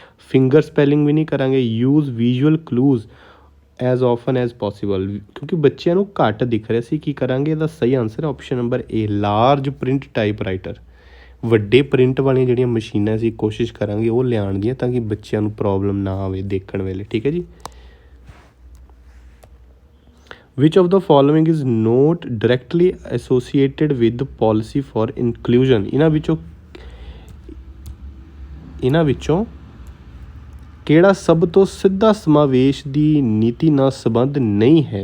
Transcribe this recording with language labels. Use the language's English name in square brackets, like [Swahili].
[Punjabi] Finger spelling ਵੀ ਨਹੀਂ ਕਰਾਂਗੇ। [English] use visual clues as often as possible, [Punjabi] ਕਿਉਂਕਿ ਬੱਚਿਆਂ ਨੂੰ ਘੱਟ ਦਿਖ ਰਿਹਾ ਸੀ। ਕੀ ਕਰਾਂਗੇ? ਇਹਦਾ ਸਹੀ ਆਨਸਰ ਹੈ ਆਪਸ਼ਨ ਨੰਬਰ ਏ, ਲਾਰਜ ਪ੍ਰਿੰਟ ਟਾਈਪ ਰਾਈਟਰ। ਵੱਡੇ ਪ੍ਰਿੰਟ ਵਾਲੀਆਂ ਜਿਹੜੀਆਂ ਮਸ਼ੀਨਾਂ ਅਸੀਂ ਕੋਸ਼ਿਸ਼ ਕਰਾਂਗੇ ਉਹ ਲਿਆਉਣ ਦੀਆਂ, ਤਾਂ ਕਿ ਬੱਚਿਆਂ ਨੂੰ ਪ੍ਰੋਬਲਮ ਨਾ ਆਵੇ ਦੇਖਣ ਵੇਲੇ, ਠੀਕ ਹੈ ਜੀ। [English] Which of the following is not directly associated with the policy for inclusion? [Punjabi] ਇਹਨਾਂ ਵਿੱਚੋਂ ਕਿਹੜਾ ਸਭ ਤੋਂ ਸਿੱਧਾ ਸਮਾਵੇਸ਼ ਦੀ ਨੀਤੀ ਨਾਲ ਸੰਬੰਧ ਨਹੀਂ ਹੈ?